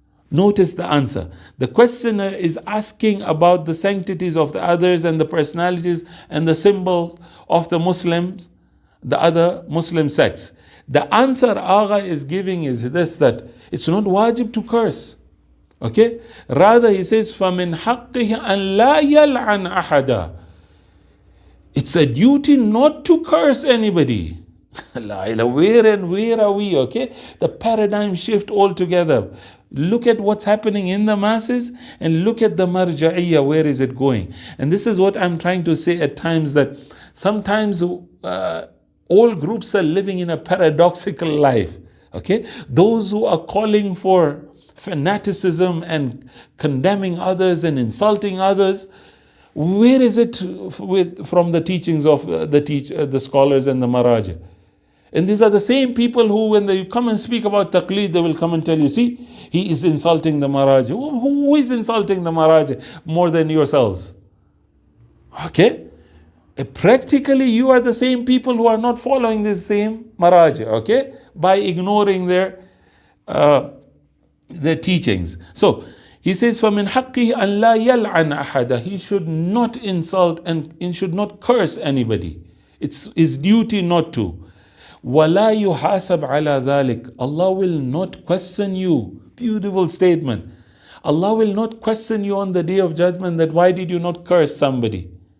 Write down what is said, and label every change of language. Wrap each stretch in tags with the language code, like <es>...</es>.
<en>Notice the answer. The questioner is asking about the sanctities of the others and the personalities and the symbols of the Muslims, the other Muslim sects. The answer Agha is giving is this, that it's not wajib to curse. Okay? Rather, he says,</en> <ar>فَمِنْ حَقِّهِ أَنْ لَا يَلْعَنْ أَحَدًا.</ar> <en>It's a duty not to curse anybody. Where are we? Okay, the paradigm shift altogether. Look at what's happening in the masses and look at the marja'iyya, where is it going? And this is what I'm trying to say at times, that sometimes all groups are living in a paradoxical life. Okay, those who are calling for fanaticism and condemning others and insulting others, where is it from the teachings of the scholars and the maraja? And these are the same people who, when they come and speak about taqleed, they will come and tell you, see, he is insulting the maraja. Who is insulting the maraja more than yourselves? Okay? Practically, you are the same people who are not following this same maraja, okay? By ignoring their teachings. So, he says,</en> <ar>فَمِنْ حَقِّهِ أَنْ لَا يَلْعَنَ أَحَدًا.</ar> <en>He should not insult and should not curse anybody. It's his duty not to.</en> <ar>وَلَا يُحَاسَبْ عَلَى ذَلِكَ.</ar> <en>Allah will not question you. Beautiful statement. Allah will not question you on the day of judgment that why did you not curse somebody.</en>